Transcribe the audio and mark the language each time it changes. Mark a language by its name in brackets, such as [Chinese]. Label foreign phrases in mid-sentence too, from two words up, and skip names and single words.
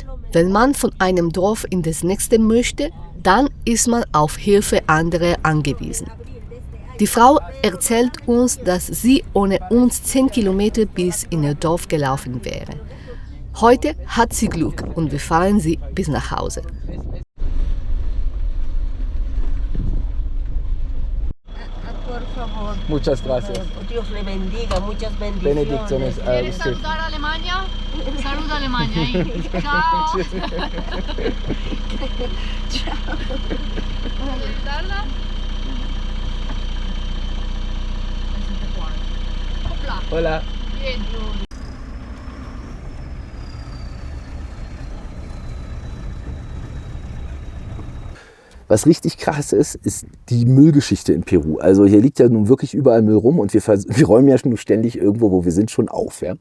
[German] Wenn man von einem Dorf in das nächste möchte, dann ist man auf Hilfe anderer angewiesen. Die Frau erzählt uns, dass sie ohne uns 10 Kilometer bis in ihr Dorf gelaufen wäre. Heute hat sie Glück und wir fahren sie bis nach Hause. [Spanish] Muchas gracias. Dios le bendiga, muchas Benedicciones bendiciones. a usted. ¿Saludar a Alemania? Saluda a Alemania. Ahí. Chao. ¿Saludarla? Hola. Hola. Bien. [German] Was richtig krass ist, ist die Müllgeschichte in Peru. Also hier liegt ja nun wirklich überall Müll rum und wir räumen ja schon ständig irgendwo, wo wir sind, schon auf. Ja?